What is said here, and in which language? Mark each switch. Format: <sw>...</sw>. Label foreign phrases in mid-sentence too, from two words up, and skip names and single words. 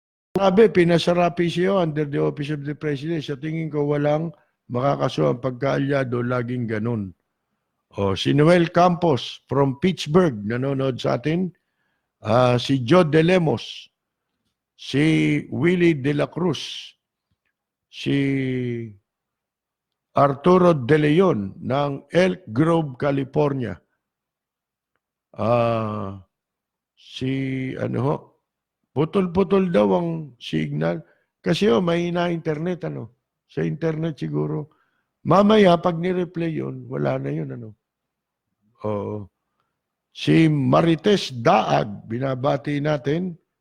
<tl>Sabi, pinasara PCO</tl> <en>under the Office of the President.</en> <tl>Sa tingin ko, walang makakasuhan pagkaalyado, laging ganun. O, si Noel Campos</tl> <en>from Pittsburgh,</en> <tl>nanonood sa atin. Si Joe De Lemos, si Willie De La Cruz, si Arturo De Leon ng Elk Grove, California. Si ano ho, putol-putol daw ang signal. Kasi may internet sa internet siguro. Mamaya pag ni-replay yun, wala na yun Si Marites Daag, binabati natin.</tl>